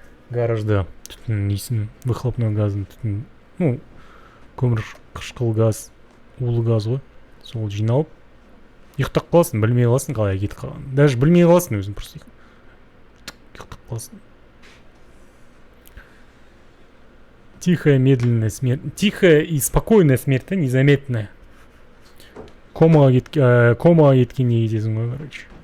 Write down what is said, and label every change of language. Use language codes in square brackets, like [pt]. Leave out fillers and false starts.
[kk] Гаражда түтін иісін, [ru] выхлопной [kk] газын түтін, көмір қышқыл газ, улы газ ғой, сол жиналып, ұйықтап қаласың, білмей қаласың қалай кетіп қалған. [ru] Даже [kk] білмей қаласың өзің, [ru] просто [kk] ұйықтап қаласың. [ru] Тихая, медленная смерть. Тихая и спокойная смерть, незаметная. [kk] Комаға кеткен не кетесің ғой, [ru] короче.